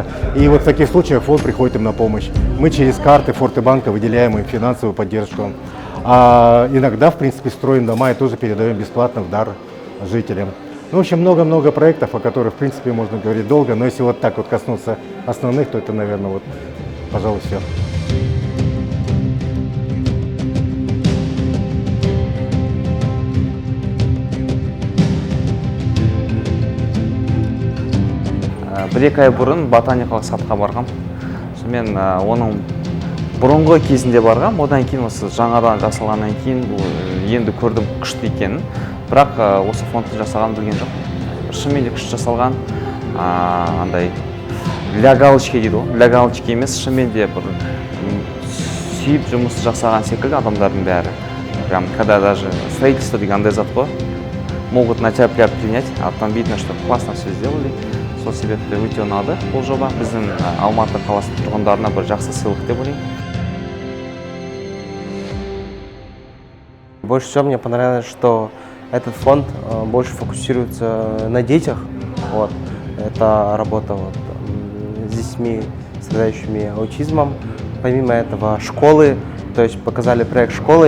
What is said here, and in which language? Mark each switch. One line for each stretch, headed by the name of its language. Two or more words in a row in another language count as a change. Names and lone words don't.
Russian: И вот в таких случаях фонд приходит им на помощь. Мы через карты Фортебанка выделяем им финансовую поддержку. А иногда, в принципе, строим дома и тоже передаем бесплатно в дар жителям. Ну, в общем, много-много проектов, о которых, в принципе, можно говорить долго, но если вот так вот коснуться основных, то это, наверное, вот, пожалуй, все.
Kazakh: Бір-екі ай бұрын ботаникалық садқа барғам. Мен оның бұрынғы кезінде барғам, одан кейін осы жаңадан жасалғаннан кейін енді көрдім күшті екенін. Бірақ осы фондты жасаған білген жоқ. Шынымен де күшті жасалған. Андай
Russian: для галочки
Kazakh: дейді ғой.
Russian: Для галочки
Kazakh: емес, шынымен де бір сүйіп жұмыс жасаған секілді адамдардың бәрі.
Russian: Прям когда даже строительство
Kazakh: деген андай зат қой.
Russian: Могут на тебя принять, а там видно, что классно все сделали.
Kazakh: Сол себепті өте ұнады бұл жоба. Біздің Алматы қаласы тұрғындарына бір жақсы сыйлық деп ойлаймын.
Russian: Больше всего мне понравилось, что этот фонд больше фокусируется на детях. Вот. Это работа с детьми, страдающими аутизмом. Помимо этого школы, то есть показали проект школы.